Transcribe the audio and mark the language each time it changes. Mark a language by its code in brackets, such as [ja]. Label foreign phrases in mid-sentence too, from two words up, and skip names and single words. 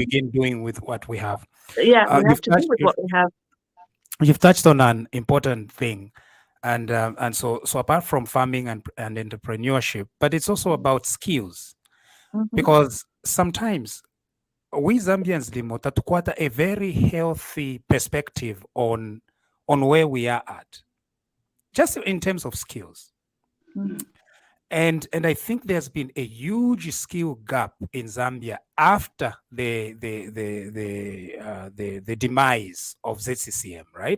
[en] begin doing with what we have. we have to do with what we have. You've touched on an important thing, and so apart from farming and entrepreneurship, but it's also about skills, because sometimes we Zambians [bem] limota tukwata [en] a very healthy perspective on where we are at, just in terms of skills. And I think there's been a huge skill gap in Zambia after the demise of ZCCM, right?